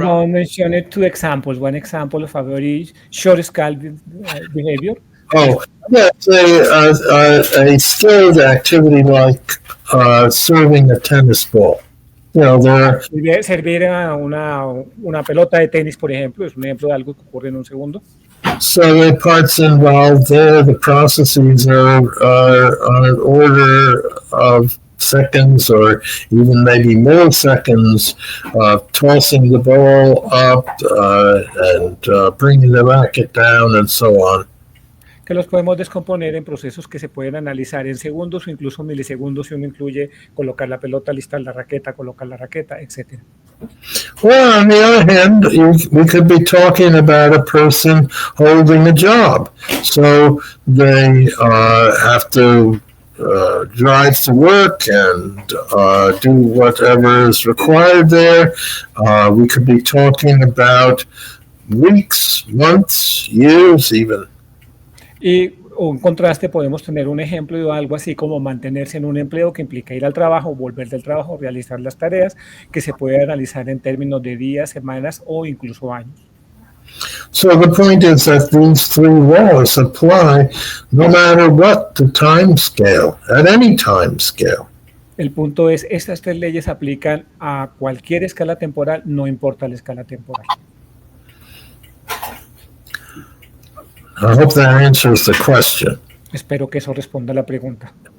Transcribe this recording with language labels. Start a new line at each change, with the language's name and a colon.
English: Mahon mentioned two examples. One example of a very short-scale behavior. Oh, that's a skilled activity like serving a tennis ball.
Spanish: Servir una pelota de tenis, por ejemplo, es un ejemplo de algo que ocurre en un segundo.
English: So the parts involved there, the processes are on an order of seconds or even maybe milliseconds, tossing the ball up and bringing the racket down and so on.
Spanish: Que los podemos descomponer en procesos que se pueden analizar en segundos o incluso milisegundos si uno incluye colocar la pelota, listar la raqueta, colocar la raqueta, etc.
English: Well, on the other hand, we could be talking about a person holding a job. So they have to drive to work and do whatever is required there. We could be talking about weeks, months, years even.
Spanish: Y en contraste podemos tener un ejemplo de algo así como mantenerse en un empleo que implica ir al trabajo, volver del trabajo, realizar las tareas, que se puede analizar en términos de días, semanas o incluso años.
English: So the point is that these three laws apply no matter what the time scale, at any time scale.
Spanish: El punto es, estas tres leyes aplican a cualquier escala temporal, no importa la escala temporal.
English: I hope that answers the question.
Spanish: Espero que eso responda a la pregunta.